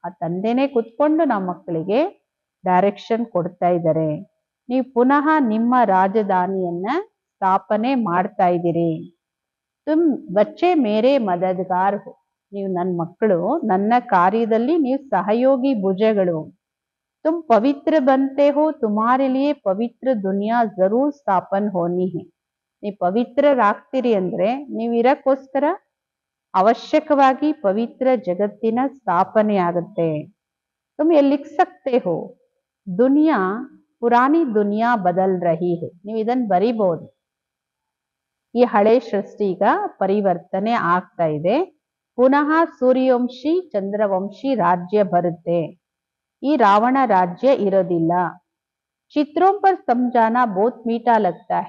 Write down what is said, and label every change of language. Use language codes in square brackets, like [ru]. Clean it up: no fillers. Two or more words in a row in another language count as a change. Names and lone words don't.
[kn] ಆ ತಂದೆನೇ ಕುತ್ಕೊಂಡು ನಮ್ಮ ಮಕ್ಕಳಿಗೆ ಡೈರೆಕ್ಷನ್ ಕೊಡ್ತಾ ಇದ್ದಾರೆ. ನೀವು ಪುನಃ ನಿಮ್ಮ ರಾಜಧಾನಿಯನ್ನ ಸ್ಥಾಪನೆ ಮಾಡ್ತಾ ಇದ್ದೀರಿ. [hi] तुम बच्चे मेरे मददगार हो, [kn] ನೀವು ನನ್ನ ಮಕ್ಕಳು, ನನ್ನ ಕಾರ್ಯದಲ್ಲಿ ನೀವು ಸಹಯೋಗಿ ಭುಜಗಳು. [hi] तुम पवित्र बनते हो, तुम्हारे लिए पवित्र दुनिया जरूर स्थापन होनी है. [kn] ನೀವು ಪವಿತ್ರರಾಗ್ತೀರಿ ಅಂದ್ರೆ ನೀವು ಇರಕ್ಕೋಸ್ಕರ ಅವಶ್ಯಕವಾಗಿ ಪವಿತ್ರ ಜಗತ್ತಿನ ಸ್ಥಾಪನೆ ಆಗುತ್ತೆ. [hi] तुम ये लिख सकते हो, दुनिया पुरानी दुनिया बदल रही है. [kn] ನೀವು ಇದನ್ನ ಬರಿಬಹುದು. ಈ ಹಳೆ ಸೃಷ್ಟಿ ಈಗ ಪರಿವರ್ತನೆ ಆಗ್ತಾ ಇದೆ. ಪುನಃ ಸೂರ್ಯವಂಶಿ ಚಂದ್ರವಂಶಿ ರಾಜ್ಯ ಬರುತ್ತೆ. ಈ ರಾವಣ ರಾಜ್ಯ ಇರೋದಿಲ್ಲ. [hi] चित्रों पर समझाना बहुत मीठा लगता है.